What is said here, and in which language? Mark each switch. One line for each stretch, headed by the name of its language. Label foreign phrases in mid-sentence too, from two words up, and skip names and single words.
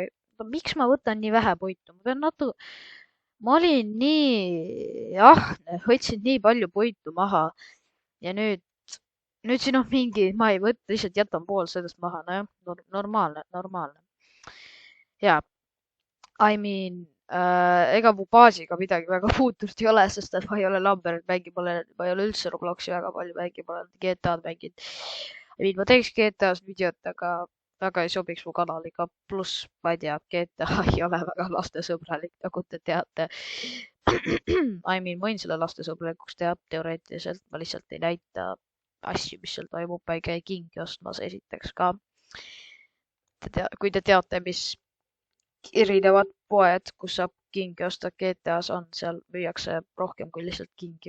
Estonian: No, miks ma võtan nii vähe puitu, ma olin nii ahne, võtsin nii palju puitu maha ja nüüd siin on mingi, ma ei võta, lihtsalt jätan pool sellest maha, nojah, normaalne. Ja,
English: I mean,
Estonian: ega mu baasiga midagi väga puutust ei ole, sest et ma ei ole Lamberit mänginud, ma ei ole üldse Robloksi väga palju mänginud, ma olen GTA-d mänginud.
English: I mean,
Estonian: ma teeks GTA-s videot, aga väga ei sobiks mu kanaliga, pluss ma ei tea, GTA ei ole väga lastesõbralik, nagu te teate.
English: I mean,
Estonian: ma võin selle lastesõbralikuks teha teoreetiliselt, ma lihtsalt ei näita asju, mis seal toimub, ma ei käi kingi ostmas esiteks ka. Kui te teate, mis erinevad poed, kus saab kingi osta GTA-s on, seal müüakse rohkem kui lihtsalt kingi.